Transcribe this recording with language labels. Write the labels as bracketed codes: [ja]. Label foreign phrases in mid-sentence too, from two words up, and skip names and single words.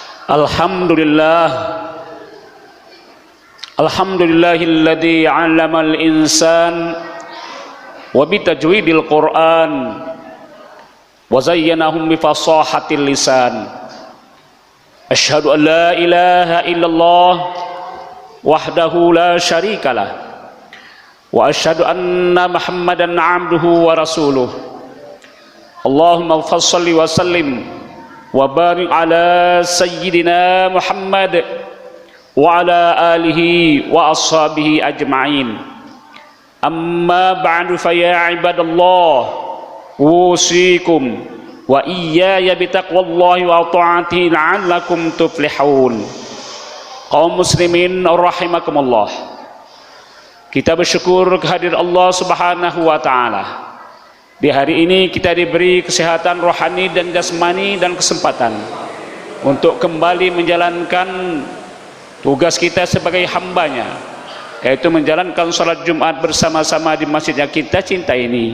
[ar] الحمد لله، الحمد لله الذي علم الإنسان وبتجويد القرآن وزينهم بفصاحة اللسان. أشهد أن لا إله إلا الله وحده لا شريك له وأشهد أن محمدا عبده ورسوله. اللهم صل وسلم وبارك على سيدنا محمد وعلى آله وأصحابه أجمعين. أما بعد، فيا عباد الله، أوصيكم وإياي بتقوى الله وطاعته لعلكم تفلحون. [id] Kaum muslimin rahimakumullah, kita bersyukur kehadirat Allah [ar] سبحانه وتعالى. [id] Di hari ini kita diberi kesehatan rohani dan jasmani dan kesempatan untuk kembali menjalankan tugas kita sebagai hambanya, yaitu menjalankan sholat Jumat bersama-sama di masjid yang kita cinta ini.